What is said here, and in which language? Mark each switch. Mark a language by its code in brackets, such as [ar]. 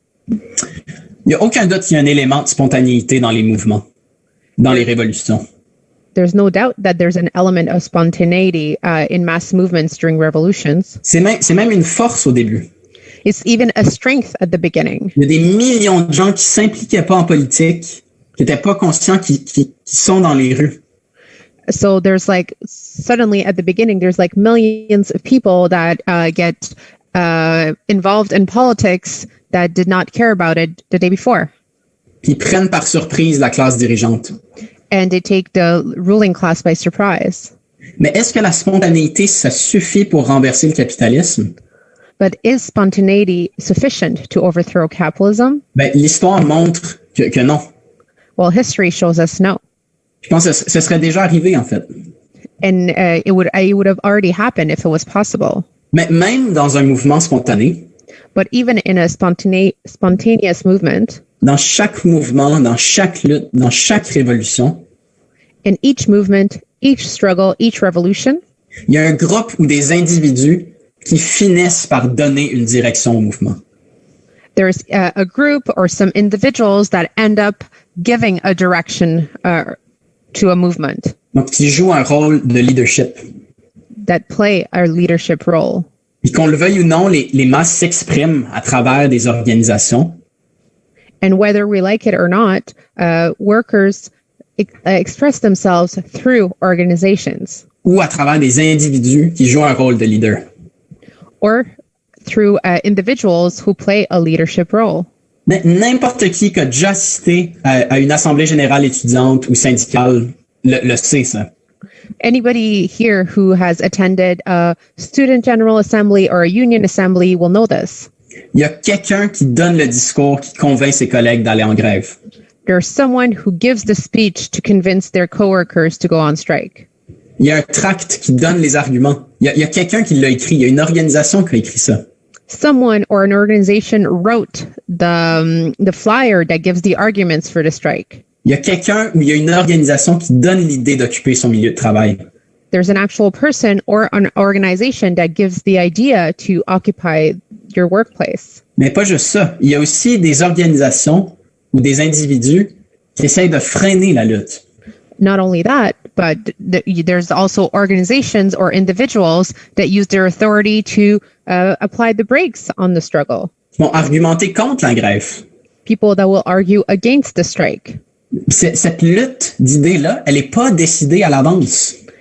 [fr] Il n'y a aucun doute qu'il y a un élément de spontanéité dans les mouvements, dans les révolutions. [en] There's no doubt that there's an element of spontaneity in mass movements during revolutions. [fr] C'est même une force au début. [en] It's even a strength at the beginning. [fr] Il y a des millions de gens qui s'impliquaient pas en politique, qui n'étaient pas conscients, qui sont dans les rues. [en] So there's like suddenly at the beginning, there's like millions of people that get involved in politics that did not care about it the day before. [fr] Qui prennent par surprise la classe dirigeante. [en] And they take the ruling class by surprise. [fr] Mais est-ce que la spontanéité, ça suffit pour renverser le capitalisme? [en] But is spontaneity sufficient to overthrow capitalism? [fr] Ben, l'histoire montre que non. [en] Well, history shows us no. [fr] Je pense que ce serait déjà arrivé, en fait. [en] And it would have already happened if it was possible. [fr] Mais même dans un mouvement spontané, [en] But even in a spontaneous movement, [fr] dans chaque mouvement, dans chaque lutte, dans chaque révolution, [en] in each movement, each struggle, each revolution, [fr] il y a un groupe ou des individus qui finissent par donner une direction au mouvement. [en] there's a group or some individuals that end up giving a direction to a movement, [fr] Donc, qui jouent un rôle de leadership. [en] that play a leadership role. [fr] Et qu'on le veuille ou non, les masses s'expriment à travers des organisations. [en] And whether we like it or not, workers express themselves through organizations [fr] Ou à travers des individus qui jouent un rôle de leader. [en] or through individuals who play a leadership role. [fr] Mais n'importe qui a déjà assisté à une assemblée générale étudiante ou syndicale le sait, ça. [en] Anybody here who has attended a student general assembly or a union assembly will know this. [fr] Il y a quelqu'un qui donne le discours qui convainc ses collègues d'aller en grève. [en] There's someone who gives the speech to convince their coworkers to go on strike. [fr] Il y a un tract qui donne les arguments. Il y a quelqu'un qui l'a écrit. Il y a une organisation qui a écrit ça. [en] Someone or an organization wrote the flyer that gives the arguments for the strike. [fr] Il y a quelqu'un ou il y a une organisation qui donne l'idée d'occuper son milieu de travail. [en] There's an actual person or an organization that gives the idea to occupy your workplace. [fr] Mais pas juste ça. Il y a aussi des organisations ou des individus qui essayent de freiner la lutte. [en] Not only that, but there's also organizations or individuals that use their authority to apply the brakes on the struggle. [fr] Qui vont argumenter contre la grève. [en] People that will argue against the strike. [fr] Cette lutte d'idées-là, elle n'est pas décidée à l'avance.